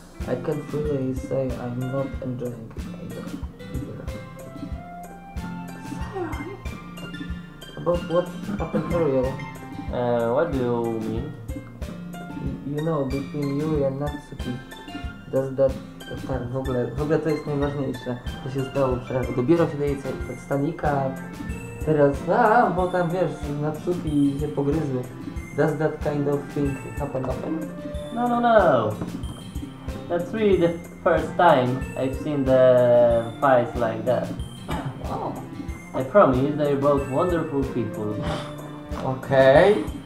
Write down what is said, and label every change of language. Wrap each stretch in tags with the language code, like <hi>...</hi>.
<en>I can't really say I'm not enjoying it either. Sayori? About what happened earlier? What do you mean? You know, between Yuri and Natsuki. Does that...</en> <pl>Tak, w ogóle to jest najważniejsze, co się stało, że dobiero się do jej stanika, teraz, bo tam wiesz, Natsuki się pogryzły.</pl> <en>Does that kind of thing happen often? No. That's really the first time I've seen the fights like that. Oh. I promise they're both wonderful people. Okay.</en>